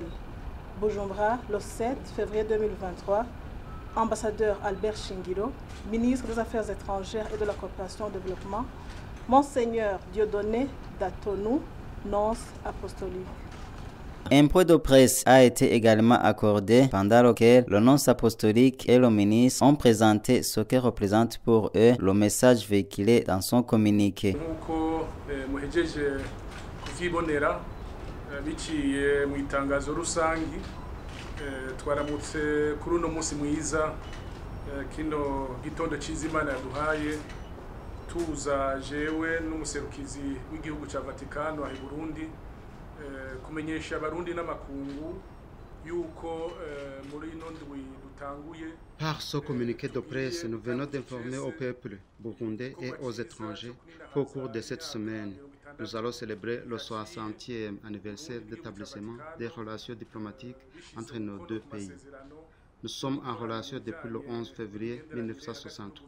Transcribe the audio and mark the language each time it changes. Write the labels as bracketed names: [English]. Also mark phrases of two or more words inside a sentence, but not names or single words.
[French] Bujumbura, le 7 février 2023, ambassadeur Albert Shingilo, ministre des Affaires étrangères et de la coopération au développement, Monseigneur Dieudonné Datonou, nonce apostolique. Un point de presse a été également accordé pendant lequel le nonce apostolique et le ministre ont présenté ce que représente pour eux le message véhiculé dans son communiqué. [Rundi] Biciye mu itangazo rusangi twaramutse kuri uno munsi mwiza kino gitondo cy'Imana yaduhaye tuza jewe n'umuserukizi w'igihugu cya Vatikano ahi Burundi kumenyesha abarundi n'amakungu yuko muri ino ndwi dutanguye. [French] Par ce communiqué de presse, nous venons d'informer au peuple burundais et aux étrangers qu'au cours de cette semaine, nous allons célébrer le 60e anniversaire d'établissement des relations diplomatiques entre nos deux pays. Nous sommes en relation depuis le 11 février 1963.